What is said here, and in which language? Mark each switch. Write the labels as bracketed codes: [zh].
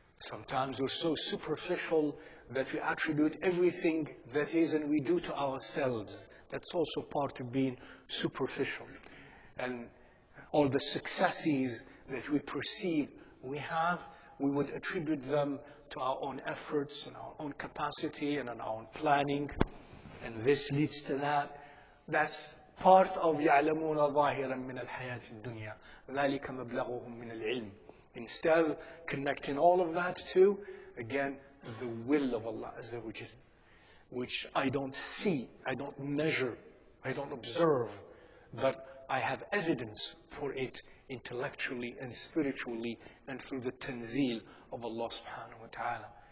[en] Sometimes we're so superficial that we attribute everything that is and we do to ourselves. That's also part of being superficial. And all the successes that we perceive we have, we would attribute them to our own efforts and our own capacity and our own planning. And this leads to that. That's part of [ar] يَعْلَمُونَ ظَاهِرًا مِنَ الْحَيَاةِ الدُّنْيَا ذَلِكَ مَبْلَغُهُم مِنَ الْعِلْمِ. [en] Instead, connecting all of that to, again, the will of Allah Azza wa Jal, which I don't see, I don't measure, I don't observe, but I have evidence for it intellectually and spiritually and through the tanzeel of Allah subhanahu wa ta'ala.